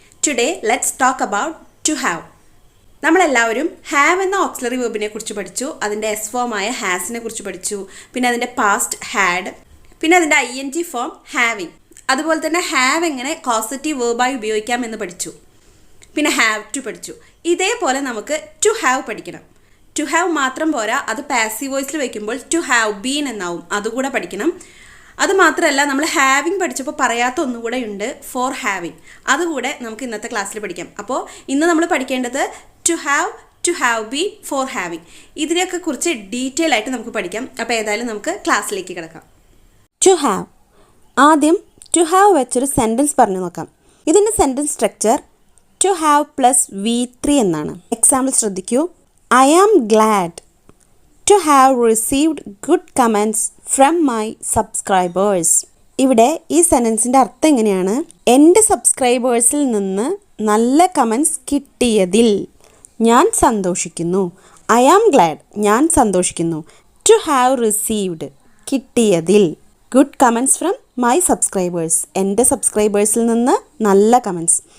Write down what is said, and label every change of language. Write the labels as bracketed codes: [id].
[en] Today, let's talk about to have. [ml] നമ്മളെല്ലാവരും have എന്ന auxiliary വെർബിനെ കുറിച്ച് പഠിച്ചു. അതിൻ്റെ എസ് ഫോമായ ഹാസിനെ കുറിച്ച് പഠിച്ചു. പിന്നെ അതിൻ്റെ പാസ്റ്റ് ഹാഡ്, പിന്നെ അതിൻ്റെ ING ഫോം ഹാവിങ്. അതുപോലെ തന്നെ ഹാവ് എങ്ങനെ കോസറ്റീവ് വെർബായി ഉപയോഗിക്കാമെന്ന് പഠിച്ചു. പിന്നെ ഹാവ് ടു പഠിച്ചു. ഇതേപോലെ നമുക്ക് ടു ഹാവ് പഠിക്കണം. ടു ഹാവ് മാത്രം പോരാ, അത് പാസീവ് വോയിസിൽ വയ്ക്കുമ്പോൾ ടു ഹാവ് ബീൻ എന്നാവും. അതുകൂടെ പഠിക്കണം. അതുമാത്രമല്ല, നമ്മൾ ഹാവിങ് പഠിച്ചപ്പോൾ പറയാത്ത ഒന്നുകൂടെ ഉണ്ട്, ഫോർ ഹാവിങ്. അതുകൂടെ നമുക്ക് ഇന്നത്തെ ക്ലാസ്സിൽ പഠിക്കാം. അപ്പോൾ ഇന്ന് നമ്മൾ പഠിക്കേണ്ടത് to have been, four having. ഇതിനെയൊക്കെ കുറിച്ച് ഡീറ്റെയിൽ ആയിട്ട് നമുക്ക് പഠിക്കാം. അപ്പോൾ ഏതായാലും നമുക്ക് ക്ലാസ്സിലേക്ക് കിടക്കാം. [en] To have. [ml] ആദ്യം ടു ഹാവ് വെച്ചൊരു സെൻറ്റൻസ് പറഞ്ഞു നോക്കാം. ഇതിൻ്റെ sentence structure to have plus V3 എന്നാണ്. എക്സാമ്പിൾ ശ്രദ്ധിക്കൂ. [en] I am glad to have received good comments from my subscribers. [ml] ഇവിടെ ഈ സെൻറ്റൻസിൻ്റെ അർത്ഥം എങ്ങനെയാണ്? എൻ്റെ സബ്സ്ക്രൈബേഴ്സിൽ നിന്ന് നല്ല കമൻസ് കിട്ടിയതിൽ ഞാൻ സന്തോഷിക്കുന്നു. [en] I am glad, [ml] ഞാൻ സന്തോഷിക്കുന്നു. [en] to have received, [ml] കിട്ടിയതിൽ. [en] good comments from my subscribers, [ml] എൻ്റെ സബ്സ്ക്രൈബേഴ്സിൽ നിന്ന് നല്ല കമൻസ്.